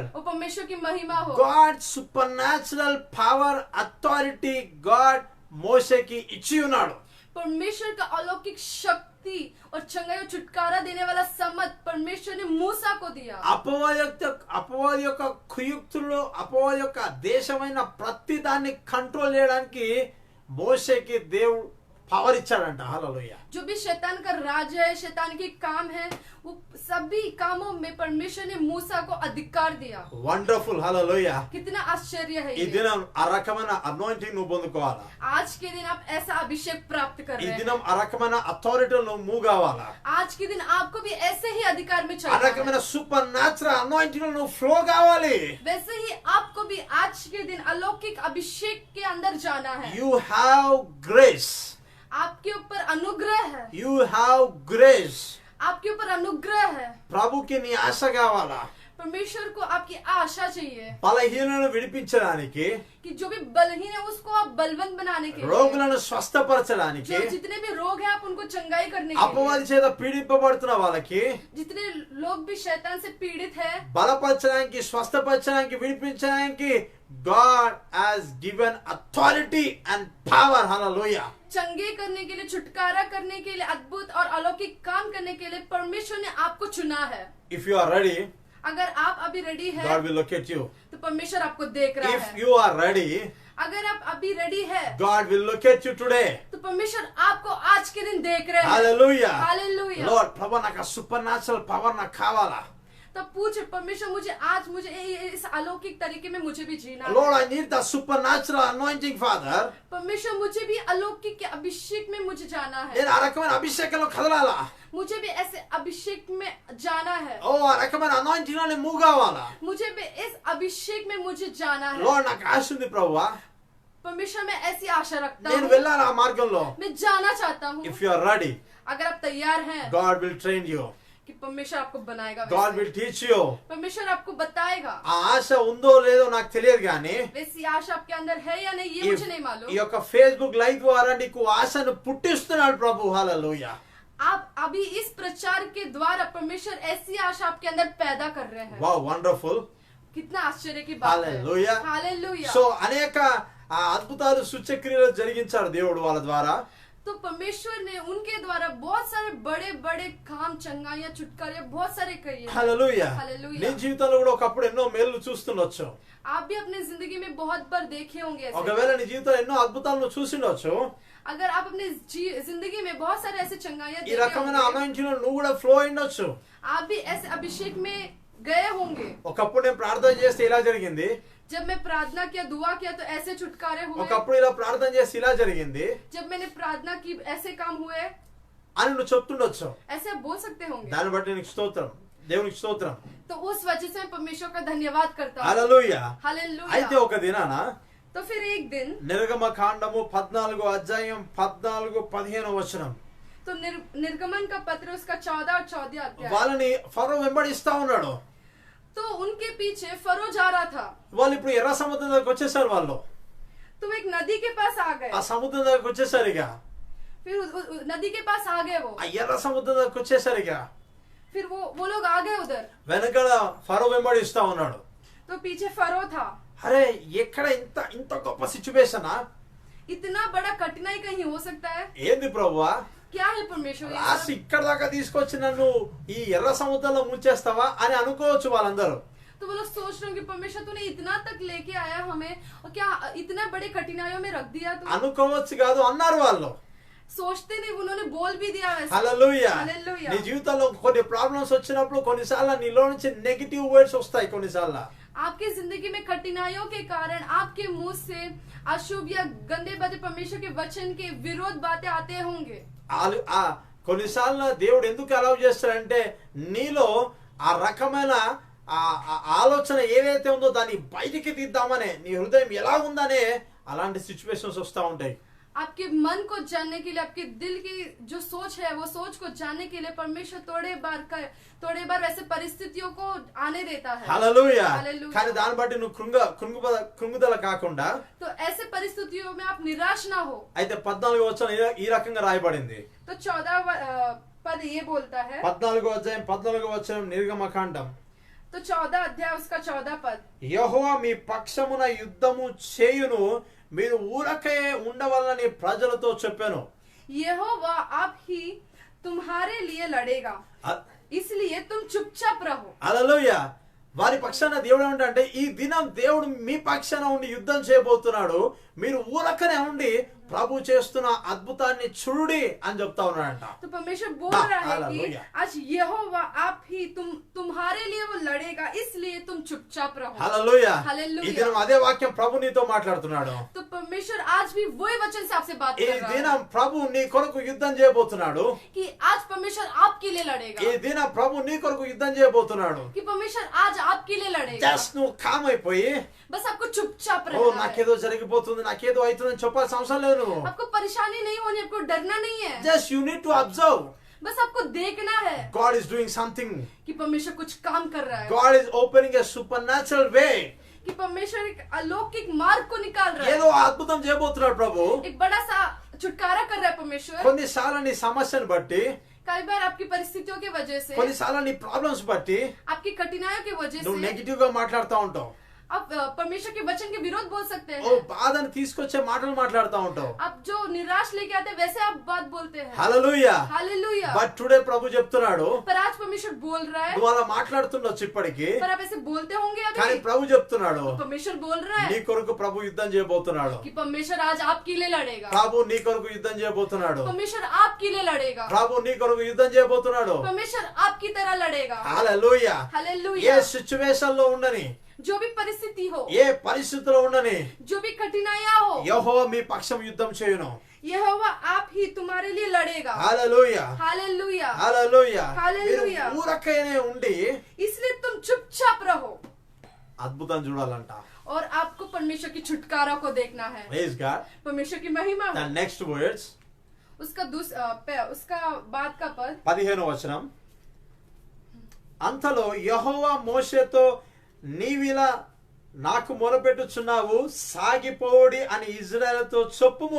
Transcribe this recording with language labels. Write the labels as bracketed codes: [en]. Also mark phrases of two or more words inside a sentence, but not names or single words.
[hi] वो परमेश्वर की महिमा हो। [en] God supernatural power authority God [te] మోషేకి ఇచ్చి ఉన్నాడు. [hi] परमेश्वर का अलौकिक शक्ति और चंगाई और छुटकारा देने वाला समझ परमेश्वर ने मूसा को दिया। [te] అపవాది యొక్క కుయుక్తులు, అపవాది యొక్క దేశమైన ప్రతి దాన్ని కంట్రోల్ చేయడానికి మోషేకి దేవుడు పవర్ ఇచ్చాడంట. హల్లెలూయా. [hi] जो भी शैतान का राज है, शैतान के काम है, वो सभी कामों में परमेश्वर ने मूसा को अधिकार दिया। [te] వండర్ఫుల్. హల్లెలూయా. [hi] कितना आश्चर्य है [te] ఈ [hi] ये। [te] దినం ఆ రకమైన అనాయింటింగ్ నువ్వు పొందుకోవాలా? [hi] आज के दिन आप ऐसा अभिषेक प्राप्त कर [te] ఈ [hi] रहे हैं। [te] దినం ఆ రకమైన అథారిటీ నువ్వు మూవ్ కావాలా? [hi] आज के दिन आपको भी ऐसे ही अधिकार में [te] ఆ [hi] चलना [te] రకమైన [hi] है। [en] supernatural anointing [te] నువ్వు ఫ్లో కావాలి. [hi] वैसे ही आपको भी आज के दिन अलौकिक अभिषेक के अंदर जाना है। [en] You have grace. [hi] आपके ऊपर अनुग्रह है। [en] You have grace. [hi] आपके ऊपर अनुग्रह है। [te] ప్రభుకి నీ ఆశ కావాలా? [hi] परमेश्वर को आपकी आशा चाहिए [te] బలహీనలను విడిపించడానికి, [hi] कि जो भी बलहीन है उसको आप बलवंत बनाने के लिए, [te] రోగులను స్వస్థపరచడానికి, [hi] जो जितने भी रोग हैं आप उनको चंगाई करने के लिए, [te] అపవాది చేత పీడింపబడుతున్న వాళ్ళకి [hi] जितने लोग भी शैतान से पीड़ित है, [te] బలపరచడానికి, స్వస్థపరచడానికి, విడిపించడానికి [en] God has given authority and power. Hallelujah. [hi] चंगे करने के लिए, छुटकारा करने के लिए, अद्भुत और अलौकिक काम करने के लिए परमेश्वर ने आपको चुना है। [en] If you are ready, [hi] अगर आप अभी रेडी है [en] God will locate you. [hi] तो परमेश्वर आपको देख रहा [en] If [hi] है। [en] you are ready, [hi] अगर आप अभी रेडी है [en] God will locate you today. [hi] तो परमेश्वर आपको आज के दिन देख रहे हैं। [en] Hallelujah. [hi] हालेलुया। [en] Lord, [te] ప్రభు నాకు [en] supernatural power [te] నాకు కావాలా? [hi] तब पूछ परमेश्वर मुझे आज इस अलौकिक तरीके में मुझे भी जीना है। [en] Lord, I need the supernatural anointing, Father. [hi] परमेश्वर मुझे भी अलौकिक के अभिषेक में मुझे जाना है। [te] నేను ఆ రకమైన అభిషేకంలో కదలాలా? [hi] मुझे भी ऐसे अभिषेक में जाना है। [te] ఓ ఆ రకమైన అనాయింటింగ్ లో నేను మూవ్ కావాలా? [hi] मुझे भी इस अभिषेक में मुझे जाना है। [en] Lord, [te] నాకు ఆశ ఉంది ప్రభువా, [hi] परमेश्वर मैं ऐसी आशा रखता [te] నేను [hi] हूँ, [te] వెళ్ళాలి ఆ మార్గంలో. [hi] मैं जाना चाहता हूँ। [en] If you are ready, [hi] अगर आप तैयार हैं [en] God will train you. [hi] कि परमेश्वर आपको बनाएगा, [en] God [hi] वैसे। [en] will teach you. [hi] परमेश्वर आपको बताएगा। [te] ఆ ఆశ ఉందో లేదో నాకు తెలియదు కానీ [hi] वैसी आशा आपके अंदर है या नहीं ये मुझे नहीं [te] ఈ [hi] मालूम। [te] యొక్క ఫేస్బుక్ లైవ్ ద్వారా నీకు ఆశను పుట్టిస్తున్నాడు ప్రభు. హల్లెలూయా. [hi] आप अभी इस प्रचार के द्वारा परमेश्वर ऐसी आशा आपके अंदर पैदा कर रहे हैं। [en] Wow, wonderful. [hi] कितना आश्चर्य की बात है। [en] Hallelujah. [hi] हालेलुया। [te] సో అనేక అద్భుతాలు సూచక్రియలు జరిగించాడు దేవుడు వాళ్ళ ద్వారా. [hi] तो परमेश्वर ने उनके द्वारा बहुत सारे बड़े बड़े काम, चंगाइयां, छुटकारे बहुत सारे किए हैं। [te] హల్లెలూయా. [en] Hallelujah. [te] నీ జీవితంలో కూడా ఒకప్పుడు ఎన్నో మేలు చూస్తుండొచ్చు. [hi] आप भी अपने जिंदगी में बहुत बार देखे होंगे ऐसे। [te] ఒకవేళ నీ జీవితంలో ఎన్నో అద్భుతాలు నువ్వు చూసిండొచ్చు. [hi] अगर आप अपने जिंदगी में बहुत सारे ऐसे चंगाइयां [te] ఈ [hi] देखे [te] రకమైన [hi] होंगे, [te] అనాయింటింగ్ నువ్వు కూడా ఫ్లో అయ్యిండొచ్చు. [hi] आप भी ऐसे अभिषेक में गए होंगे। [te] ఒకప్పుడు నేను ప్రార్థన చేస్తే ఇలా జరిగింది, [hi] जब मैं प्रार्थना किया, दुआ किया तो ऐसे छुटकारे हुए। [te] ఒకప్పుడు ఇలా ప్రార్థన చేస్తే ఇలా జరిగింది [hi] जब मैंने प्रार्थना की ऐसे काम हुए, [te] అని నువ్వు చెప్తుండొచ్చు. [hi] ऐसे आप बोल सकते होंगे। [te] దాన్ని బట్టి నీకు స్తోత్రం, దేవునికి స్తోత్రం. [hi] तो उस वजह से मैं परमेश्वर का धन्यवाद करता हूँ। [te] హల్లెలూయా. [hi] हालेलुया। [te] అయితే ఒక దినాన [hi] तो फिर एक दिन [te] నిర్గమ కాండము 14 అధ్యాయం 14-15 వచనం, [hi] तो निर्गमन का पत्र उसका 14 और 14 अध्याय। [te] వాళ్ళని ఫరో వెంబడిస్తా ఉన్నాడు. [hi] तो उनके पीछे फरो जा रहा था। [te] వాళ్ళు ఇప్పుడు ఎర్ర సముద్రం దగ్గరకు వచ్చేసారు. వాళ్ళు [hi] तो वो एक नदी के पास आ गए। [te] ఆ సముద్రం దగ్గరకు వచ్చేసారు. ఇక [hi] फिर नदी के पास आ गए वो। [te] ఆ ఎర్ర సముద్రం దగ్గరకు వచ్చేసారు. ఇక [hi] फिर वो लोग आ गए उधर। [te] వెనకాల ఫరో వెంబడిస్తా ఉన్నాడు. [hi] तो पीछे फरो था। [te] అరే ఎక్కడ ఇంత ఇంత గొప్ప సిచ్యువేషనా? [hi] इतना बड़ा कठिनाई कहीं हो सकता है? [te] ఏంది ప్రభువా, [hi] क्या है परमेश्वर? ये [te] లాస్ట్ [hi] सब? [te] ఇక్కడ దాకా తీసుకొచ్చి నన్ను ఈ ఎర్ర సముద్రంలో ముంచేస్తావా అని అనుకోవచ్చు వాళ్ళందరూ. [hi] तो वो लोग सोच रहे हो कि परमेश्वर तूने इतना तक लेके आया हमें और क्या इतने बड़े कठिनाइयों में रख दिया तू? [te] అనుకోవచ్చు కాదు, అన్నారు వాళ్ళు. [hi] सोचते नहीं, उन्होंने बोल भी दिया वैसे। [te] హల్లెలూయా. హల్లెలూయా. నీ జీవితంలో కొన్ని ప్రాబ్లమ్స్ వచ్చినప్పుడు కొన్నిసార్లు నీలో నుంచి నెగిటివ్ వర్డ్స్ వస్తాయి. కొన్నిసార్లు [hi] आपकी जिंदगी में कठिनाइयों के कारण आपके मुंह से अशुभ या गंदे बातें, परमेश्वर के वचन के विरोध बातें आते होंगे। [te] కొన్నిసార్లు దేవుడు ఎందుకు అలౌ చేస్తాడంటే నీలో ఆ రకమైన ఆలోచన ఏదైతే ఉందో దాన్ని బయటికి తీద్దామనే, నీ హృదయం ఎలా ఉందనే అలాంటి సిచ్యువేషన్స్ వస్తూ ఉంటాయి. [hi] आपके मन को जानने के लिए, आपके दिल की जो सोच है वो सोच को जानने के लिए परमेश्वर थोड़े बार वैसे परिस्थितियों को आने देता है। [te] హల్లెలూయా. హల్లెలూయా. కానీ దాన్ని బట్టి నువ్వు కృంగుదల కాకుండా, [hi] तो ऐसे परिस्थितियों में आप निराश ना हो। [te] అయితే 14వ వచనం ఈ రకంగా రాయబడింది. [hi] तो 14 पद ये बोलता है, [te] 14వ అధ్యాయం 14వ వచనం నిర్గమకాండం. [hi] तो 14 अध्याय उसका 14 पद, [te] యెహోవా మీ పక్షమున యుద్ధము చేయును, మీరు ఊరకే ఉండవలనని ప్రజలతో చెప్పాను. [hi] यहोवा आप ही तुम्हारे लिए लड़ेगा, इसलिए तुम चुपचाप रहो। [te] హల్లెలూయా. వారి పక్షాన దేవుడు ఏమంటే, ఈ దినం దేవుడు మీ పక్షాన ఉండి యుద్ధం చేయబోతున్నాడు, మీరు ఊరకనే ఉండి ప్రభు చేస్తున్న అద్భుతాన్ని చూడుడి అని చెప్తా ఉన్నాడంట. [hi] तो परमेश्वर बोल रहा है कि आज यहोवा आप ही तुम्हारे लिए वो लड़ेगा, इसलिए तुम चुपचाप रहो। [te] హల్లెలూయా. [hi] हालेलुया। [te] ఈ దినం అదే వాక్యం ప్రభు నీతో మాట్లాడుతున్నాడు. [hi] तो परमेश्वर आज भी वही वचन से आपसे बात [te] ఈ [hi] कर रहा [te] దినం [hi] है [te] ప్రభు నీ కొరకు యుద్ధం చేయబోతున్నాడు. [hi] कि आज परमेश्वर आपके लिए लड़ेगा, [te] ఈ దినం ప్రభు నీ కొరకు యుద్ధం చేయబోతున్నాడు. [hi] कि परमेश्वर आज आपके लिए लड़ेगा। [te] జస్ట్ నువ్వు కామ్ అయిపోయి, [hi] बस आपको चुपचाप [te] ఓ [hi] रहना है। [te] నాకేదో జరిగిపోతుంది, నాకేదో అవుతుందని చెప్పాల్సిన అవసరం లేదు. నువ్వు [hi] आपको परेशानी नहीं होनी, आपको डरना नहीं है, [en] Just you need to observe. [hi] बस आपको देखना है [en] God is doing something. [hi] कि परमेश्वर कुछ काम कर रहा है, [en] God is opening a supernatural way. [hi] कि परमेश्वर एक अलौकिक मार्ग को निकाल रहा [te] ఏదో [hi] है, [te] అద్భుతం చేయబోతున్నాడు ప్రభు. [hi] एक बड़ा सा छुटकारा कर रहा है परमेश्वर। [te] కొన్నిసార్లు నీ సమస్యను బట్టి, [hi] कई बार आपकी परिस्थितियों की वजह से, [te] కొన్నిసార్లు నీ ప్రాబ్లమ్స్ బట్టి [hi] आपकी कठिनाइयों की वजह [te] నువ్వు [hi] से [te] నెగిటివ్ గా మాట్లాడుతూ ఉంటావు. [hi] आप परमेश्वर के वचन के विरोध बोल सकते [te] ఓ [hi] हैं, [te] బాధను తీసుకొచ్చే మాటలు మాట్లాడుతూ ఉంటావు. [hi] आप जो निराश लेके आते हैं वैसे आप बात बोलते हैं। [te] హల్లెలూయా. [hi] हालेलुया। [en] But today [te] ప్రభు చెప్తున్నాడు, [hi] पर आज परमेश्वर बोल रहा है, [te] నువ్వు అలా మాట్లాడుతుండొచ్చు ఇప్పటికి, [hi] पर आप ऐसे बोलते होंगे [te] కానీ [hi] अभी, [te] ప్రభు చెప్తున్నాడు [hi] परमेश्वर बोल रहा [te] నీ [hi] है [te] కొరకు ప్రభు యుద్ధం చేయబోతున్నాడు. [hi] कि परमेश्वर आज आपके लिए लड़ेगा, [te] ప్రభు నీ కొరకు యుద్ధం చేయబోతున్నాడు. परमेश्वर आपके लिए लड़ेगा, ప్రభు నీ కొరకు యుద్ధం చేయబోతున్నాడు. [hi] परमेश्वर आपकी तरह लड़ेगा। [te] హల్లెలూయా. ఏ [hi] हालेलुया। [te] సిచ్యువేషన్ లో ఉండని, [hi] जो भी परिस्थिति हो, [te] ఏ పరిస్థితిలో ఉండని, [hi] जो भी कठिनाइयां हो, [te] యెహోవా మీ పక్షం యుద్ధం చేయును. [hi] यहोवा आप ही तुम्हारे लिए लड़ेगा। [te] హల్లెలూయా. [hi] हालेलुया। [te] హల్లెలూయా. హల్లెలూయా. మీరు ఊరకనే ఉండి [hi] इसलिए तुम चुपचाप रहो [te] అద్భుతం చూడాలంట. [hi] और आपको परमेश्वर की छुटकारा को देखना है, [en] Praise God. [hi] परमेश्वर की महिमा [en] ద [hi] हो। [en] Next words [hi] उसका बाद का पद [te] 15వ వచనం. అంతలో యెహోవా మోషేతో, నీవిలా నాకు మొరపెట్టుచున్నావు, సాగిపోడి అని ఇజ్రాయేలుతో చెప్పుము.